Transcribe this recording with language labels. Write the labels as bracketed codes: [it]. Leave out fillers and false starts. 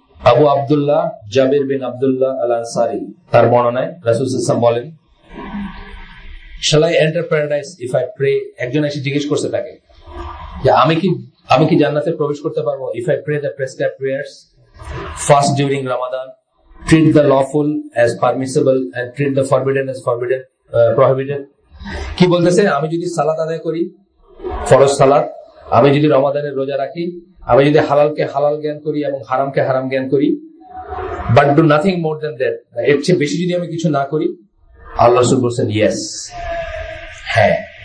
[bn] আবু আব্দুল্লাহ জাবির বিন আব্দুল্লাহ আল আনসারী তার বর্ণনায় রাসূল সাল্লাল্লাহু আলাইহি ওয়াসাল্লাম বলেন, [en] shall I enter paradise if I pray? [bn] একজন এসে জিজ্ঞেস করছে তাকে যে আমি কি জান্নাতে প্রবেশ করতে পারবো [en] if I pray the prescribed prayers, fast during Ramadan, treat the lawful as permissible and treat the forbidden as prohibited? [bn] কি বলতেছে, আমি যদি সালাত আদায় করি, ফরজ সালাত, আমি যদি রমাদানের রোজা রাখি, আমি যদি হালালকে হালাল জ্ঞান করি এবং হারামকে হারাম জ্ঞান করি, [en] but do nothing more than that, [bn] এর চেয়ে বেশি যদি আমি কিছু না করি, আল্লাহ রাসূল বলেন ইয়েস, হ্যাঁ।